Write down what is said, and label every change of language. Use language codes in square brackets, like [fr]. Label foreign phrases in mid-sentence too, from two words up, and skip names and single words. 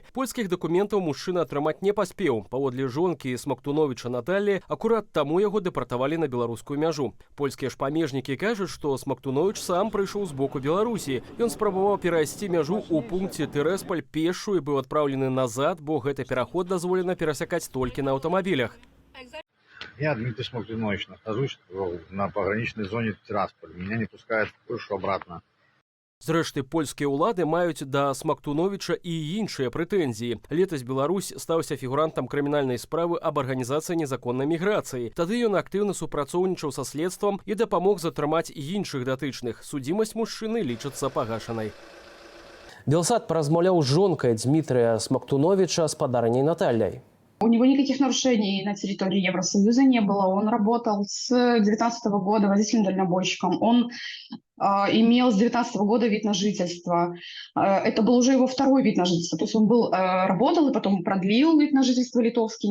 [be] Польскіх дакументаў мужчына атрымаць не паспеў. Паводле жонкі Смактуновіча Наталлі, акурат таму яго дэпартавалі на беларускую мяжу. Польскія ж памежнікі кажуць, што Смактуновіч сам прыйшоў з боку Беларусі. Ён спрабаваў перайсці мяжу ў пункце Тэрэсполь пешшу і быў адпраўлены назад, бо гэты пераход дазволена перасякаць толькі на аўтамабілях. [ru] Я, Дмитрий Смактунович, нахожусь на пограничной зоне Тирасполь. Меня не пускают в Польшу обратно. [be] Зрэшты, польскія ўлады маюць да Смактуновіча і іншыя прэтэнзіі. Летась Беларусь стаўся фігурантам крымінальнай справы аб арганізацыі незаконнай міграцыі. Тады ён актыўна супрацоўнічаў са следствам і дапамог затрымаць іншых датычных. Судзімасць мужчыны лічыцца пагашанай. Белсат паразмаўляў з жонкай Дмітрыя Смактуновіча, спадарняй Натальей. [ru] У него никаких нарушений на территории Евросоюза не было. Он работал с 2019 года водителем-дальнобойщиком. Он имел с 2019 года вид на жительство. Это был уже его второй вид на жительство. То есть он работал и потом продлил вид на жительство литовский.